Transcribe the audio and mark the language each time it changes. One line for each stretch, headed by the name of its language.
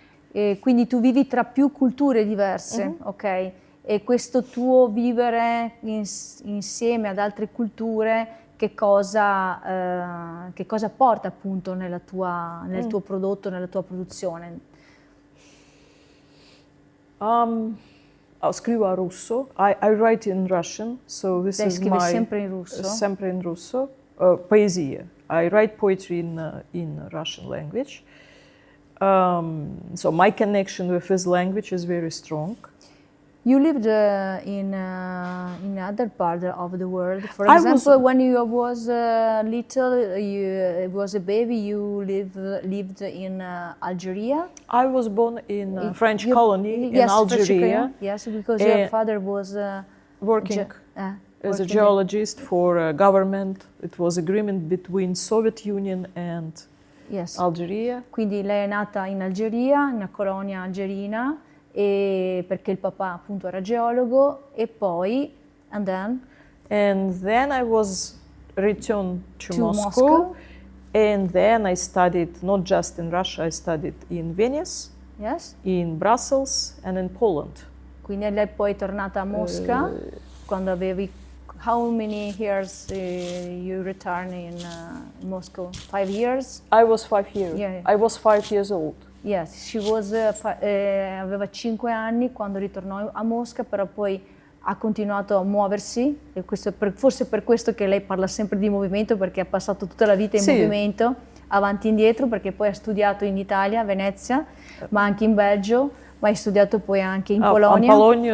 Italian: E quindi tu vivi tra più culture diverse, ok? E questo tuo vivere insieme ad altre culture che cosa porta appunto nel tuo prodotto, nella tua produzione? Scrivo russo.
English: I write in Russian, so this
Italian: Lei
English: is
Italian: scrive
English: my
Italian: sempre in russo? sempre in russo. Poesia.
English: I write poetry in Russian language. So my connection with this language is very strong. You lived in other part of the world. For example, when you was little, you was a baby, you lived in Algeria. I was born in French colony in Algeria. Yes, because your father was working as a geologist for a government. It was agreement between Soviet Union and Algeria.
Italian: Quindi lei è nata in Algeria, in una colonia algerina, e perché il papà appunto era geologo, e poi
English: and then I was returned to Moscow, and then I studied not just in Russia, I studied in Venice, in Brussels and in Poland.
Italian: Quindi lei poi è tornata a Mosca quando avevi
English: how many years you returned in Moscow? 5 years? I was 5 years. Yeah. I was 5 years old. Yes, she was,
Italian: aveva 5 anni quando ritornò a Mosca, però poi ha continuato a muoversi, e questo forse per questo che lei parla sempre di movimento, perché ha passato tutta la vita in movimento, avanti e indietro, perché poi ha studiato in Italia, a Venezia, ma anche in Belgio, ma ha studiato poi anche in Polonia.